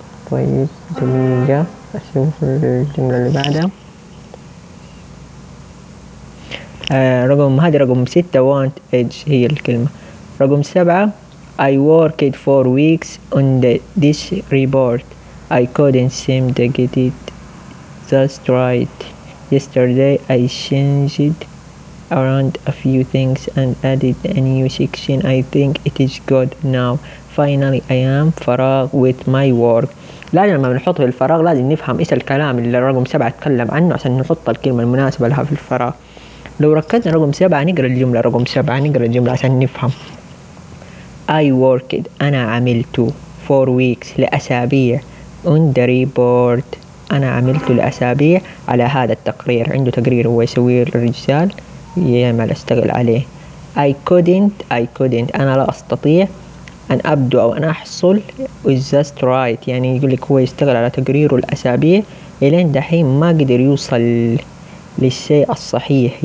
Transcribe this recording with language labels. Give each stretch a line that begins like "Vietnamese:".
Arabic: طيب دقيقة أشوف الجملة اللي بعدها رقم 6 want edge هي الكلمة رقم 7
English: I worked for weeks on this report I couldn't seem to get it just right. Yesterday I changed around a few things and added a new section. I think it is good now. Finally I am فراغ with my work.
Arabic: لازم لما بنحط في الفراغ لازم نفهم ايش الكلام اللي رقم 7 اتكلم عنه عشان نحط الكلمة المناسبة لها في الفراغ. لو ركزنا رقم 7 نقرأ الجملة رقم 7 نقرأ الجملة عشان نفهم.
English: I worked
Arabic: أنا عملت
English: 4 weeks
Arabic: لأسابيع
English: on the report.
Arabic: أنا عملت لأسابيع على هذا التقرير. عنده تقرير هو يسوي الرجال يعمل أشتغل عليه.
English: I couldn't
Arabic: أنا لا أستطيع أن أبدو أو أن أحصل
English: just right.
Arabic: يعني يقول لك هو يشتغل على تقريره الأسابيع إلين دحين ما قدر يوصل للشيء الصحيح.